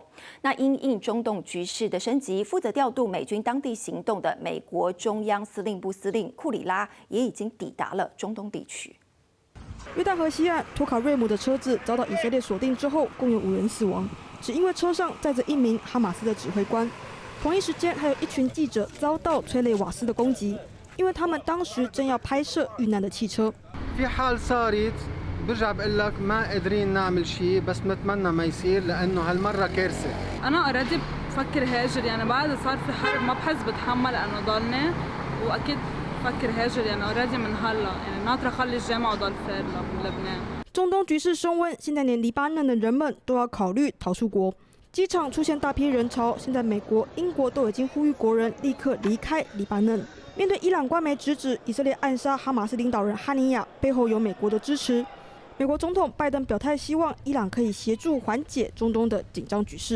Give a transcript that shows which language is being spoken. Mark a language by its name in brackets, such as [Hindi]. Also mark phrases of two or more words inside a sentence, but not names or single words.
[Chinese] 那因应中东局势的升级，负责调度美军当地行动的美国中央司令部司令库里拉也已经抵达了中东地区。约旦河西岸托卡瑞姆的车子遭到以色列锁定之后，共有5人死亡，只因为车上载着1名哈马斯的指挥官。同一时间，还有一群记者遭到催泪瓦斯的攻击，因为他们当时正要拍摄遇难的汽车。 [Arabic] في حال صارت برجع بقول لك ما قادرين نعمل شيء بس بنتمنى ما يصير لانه هالمره كارثه. انا اوريدي بفكر هاجر يعني بعد صار في حرب ما بحس بتحمل انه ضلني واكيد بفكر هاجر يعني اوريدي من هلا يعني ناطره اخلي الجامعه وضل فير لبنان. [Chinese] 中东局势升温，现在连黎巴嫩的人们都要考虑逃出国。机场出现大批人潮，现在美国、英国都已经呼吁国人立刻离开黎巴嫩。面对伊朗官媒直指以色列暗杀哈马斯领导人哈尼亚背后有美国的支持，美国总统拜登表态希望伊朗可以协助缓解中东的紧张局势。